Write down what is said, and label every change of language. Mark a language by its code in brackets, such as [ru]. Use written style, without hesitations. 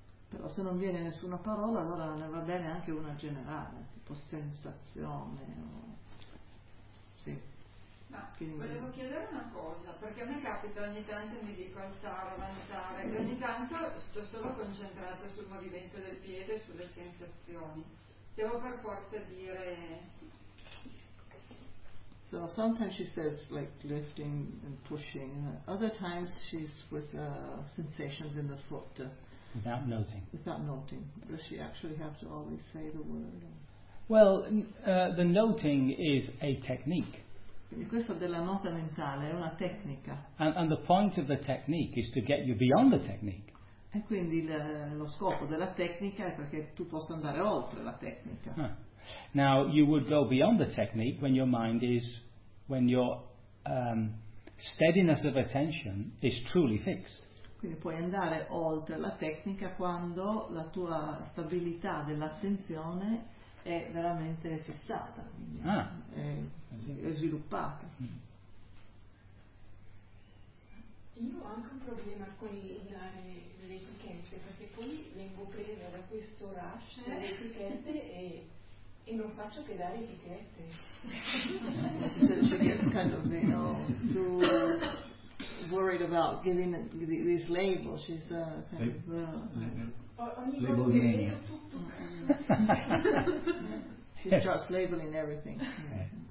[it] Però se non viene nessuna parola, allora ne va bene anche una generale, tipo sensazione. O... Sì. Ma quindi volevo chiedere una cosa, perché a me capita ogni tanto mi dico alzare, avanzare, e ogni tanto sto solo concentrata sul movimento del piede e sulle sensazioni. Devo per forza dire. [en] So sometimes she says like lifting and pushing, other times she's with sensations in the foot. Without noting. Without noting. Does she actually have to always say the word? Well, the noting is a technique. [it] Questa della nota mentale è una tecnica. [en] And the point of the technique is to get you beyond the technique. [it] E quindi lo scopo della tecnica è perché tu possa andare oltre la tecnica. [en] Now, you would go beyond the technique when your mind is, when your steadiness of attention is truly fixed. [it] Quindi puoi andare oltre la tecnica quando la tua stabilità dell'attenzione è veramente fissata, è sviluppata. Io ho anche un problema con le etichette, perché poi vengo presa da questo rush delle etichette e non faccio che dare etichette. [en] So it's kind of, you know, to worried about giving this label. She's labeling. She starts labeling everything. Yeah.